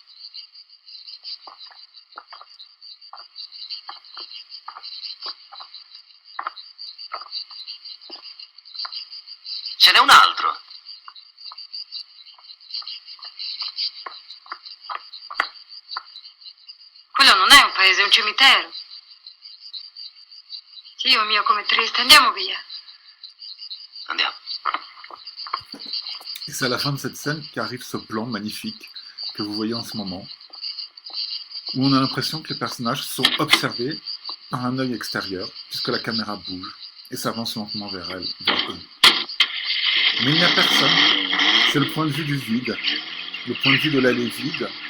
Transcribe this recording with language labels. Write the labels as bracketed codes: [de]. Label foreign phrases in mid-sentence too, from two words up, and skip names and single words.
[it] Ce n'è un altro. Quello non è un paese, è un cimitero. Dio mio, come triste. Andiamo via. Andiamo. [fr] Et c'est à la fin de cette scène qu'arrive ce plan magnifique que vous voyez en ce moment, où on a l'impression que les personnages sont observés par un œil extérieur, puisque la caméra bouge et s'avance lentement vers eux. Mais il n'y a personne, c'est le point de vue du vide, le point de vue de l'allée vide.